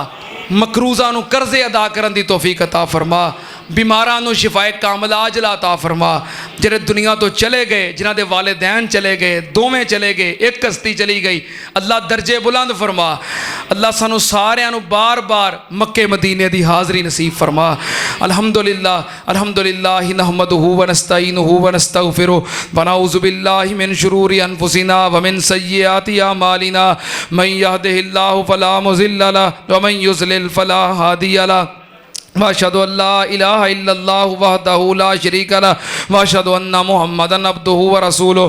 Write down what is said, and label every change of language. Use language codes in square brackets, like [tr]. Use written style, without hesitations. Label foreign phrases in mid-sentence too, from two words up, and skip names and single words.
[pa] مقروضاں نوں قرضے ادا کرن دی توفیق عطا فرما. بیماراں نوں شفائے کاملہ عاجلہ عطا فرما۔ جہڑے دنیا توں چلے گئے، جنہاں دے والدین چلے گئے، دوویں چلے گئے، اک کشتی چلی گئی، اللہ درجے بلند فرما. اللہ سانوں ساریاں نوں بار بار مکے مدینے دی حاضری نصیب فرما. [ar] الحمد لله الحمد لله نحمده ونستعينه ونستغفره ونعوذ بالله من شرور أنفسنا ومن سيئات أعمالنا من يهده الله فلا مضل له ومن يضلل فلا هادي له. وأشهد أن لا إله إلا الله وحده لا شريك له وأشهد أن محمدا عبده ورسوله.